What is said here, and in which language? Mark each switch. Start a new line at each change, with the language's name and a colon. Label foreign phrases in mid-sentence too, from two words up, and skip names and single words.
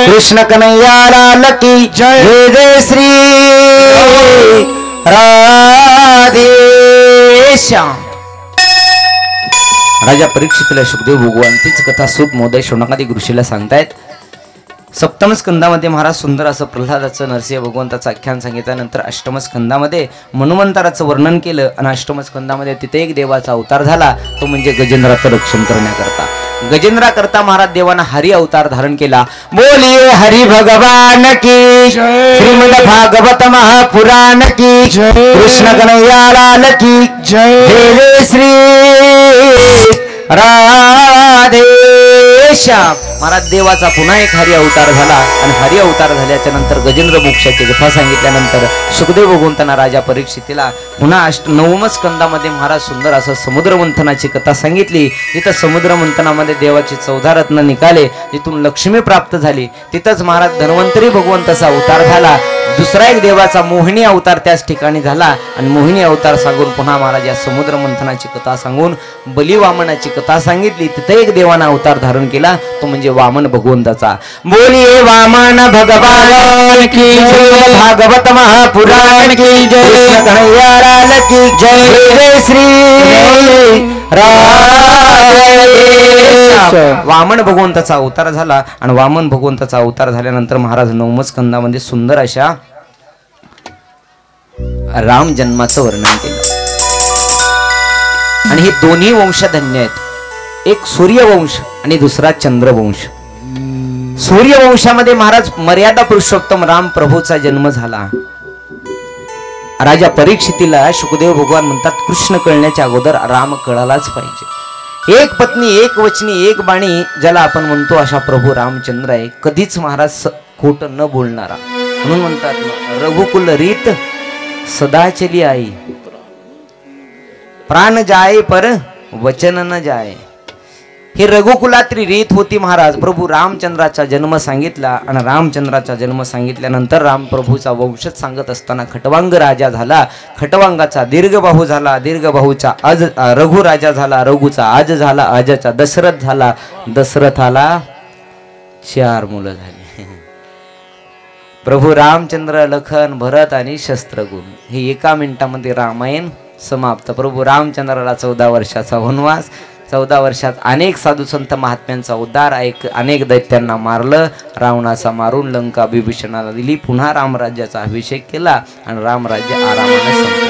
Hindi: कृष्ण कन्हैया लाल की जय। जय जय श्री राधे श्याम।
Marathi: राजा परीक्षितला सुखदेव भगवान तीच कथा सूत मोदय शौनकादिक ऋषीला सांगतायत। सप्तम स्कंदामध्ये महाराज सुंदर असं प्रल्हादाचं नरसिंह भगवंताचं आख्यान सांगितल्यानंतर अष्टम स्कंदामध्ये मनुमंतराचं वर्णन केलं आणि अष्टम स्कंदामध्ये तिथे एक देवाचा अवतार झाला, तो म्हणजे गजेंद्राचं रक्षण करण्याकरता। गजेंद्राकरता महाराज देवाना हरी अवतार धारण केला।
Hindi: बोलिए हरि भगवान की जय। श्रीमद् भागवत महापुराण की जय। कृष्ण कन्हैया लाल की जय। जय जय श्री राधे श्याम।
Marathi: महाराज देवाचा पुन्हा एक हरी अवतार झाला आणि हरी अवतार झाल्याच्या नंतर गजेंद्र मोक्षाची कथा सांगितल्यानंतर सुखदेव भगवंतांना राजा परीक्षितीला पुन्हा नवम स्कंदामध्ये महाराज सुंदर असं समुद्र मंथनाची कथा सांगितली। जिथं समुद्र मंथनामध्ये देवाची 14 रत्न निघाले, जिथून लक्ष्मी प्राप्त झाली, तिथंच महाराज धन्वंतरी भगवंताचा अवतार झाला। दुसरा एक देवाचा मोहिनी अवतार त्याच ठिकाणी झाला आणि मोहिनी अवतार सांगून पुन्हा महाराज या समुद्र मंथनाची कथा सांगून बली वामनाची कथा सांगितली। तिथे एक देवाना अवतार धारण केला, तो म्हणजे वामन भगवंताचा।
Hindi: बोलिए वामन भगवान की जय। भागवत महापुराण की जय। कृष्ण कन्हैया लाल की जय। जय श्री राधे।
Marathi: वामन भगवंताचा अवतार झाला आणि वामन भगवंताचा अवतार झाल्यानंतर महाराज नवम स्कंदामध्ये सुंदर अशा राम जन्माचं वर्णन केलं। आणि हे दोन्ही वंशधन्य आहेत, एक सूर्यवंश आणि दुसरा चंद्रवंश। सूर्यवंशामध्ये महाराज मर्यादा पुरुषोत्तम राम प्रभूचा जन्म झाला। राजा परीक्षितीला सुखदेव भगवान म्हणतात, कृष्ण कळण्याच्या अगोदर राम कळालाच पाहिजे। एक पत्नी, एक वचनी, एक बाणी ज्याला आपण म्हणतो अशा प्रभू रामचंद्र आहे, कधीच महाराज खोट न बोलणारा। म्हणून म्हणतात
Hindi: रघुकुल रीत सदा चली आई, प्राण जाए पर वचन न जाए।
Marathi: हे रघुकुलात्री रीत होती महाराज। प्रभू रामचंद्राचा जन्म सांगितला आणि रामचंद्राचा जन्म सांगितल्यानंतर राम प्रभूचा वंशच सांगत असताना खटवांग राजा झाला, खटवांगाचा दीर्घबाहू झाला, दीर्घबाहूचा अज रघु राजा झाला, रघुचा आज झाला, आजचा दशरथ झाला, दशरथाला 4 मुलं झाली। प्रभू रामचंद्र, लखन, भरत आणि शस्त्रघ्न, हे एका मिनिटामध्ये रामायण समाप्त। प्रभू रामचंद्राला 14 वर्षाचा वनवास, 14 वर्षात अनेक साधू संत महात्म्यांचा उद्धार, अनेक दैत्यांना मारलं, रावणाचा मारून लंका विभीषणाला दिली, पुन्हा रामराज्याचा अभिषेक केला आणि रामराज्य आरामाने संपलं।